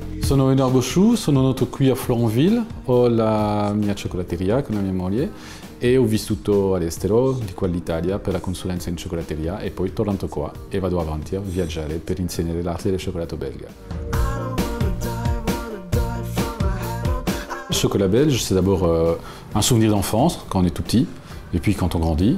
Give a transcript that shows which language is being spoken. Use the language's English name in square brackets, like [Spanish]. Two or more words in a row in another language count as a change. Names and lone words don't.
[Italian] Sono Edoardo Sciù, sono nato qui a Florenville, ho la mia cioccolateria con la mia moglie e ho vissuto all'estero, di qua all'Italia, per la consulenza in cioccolateria e poi tornato qua e vado avanti a viaggiare per insegnare l'arte del cioccolato belga. [French] Le chocolat belge, c'est d'abord un souvenir d'enfance quand on est tout petit, et puis quand on grandit.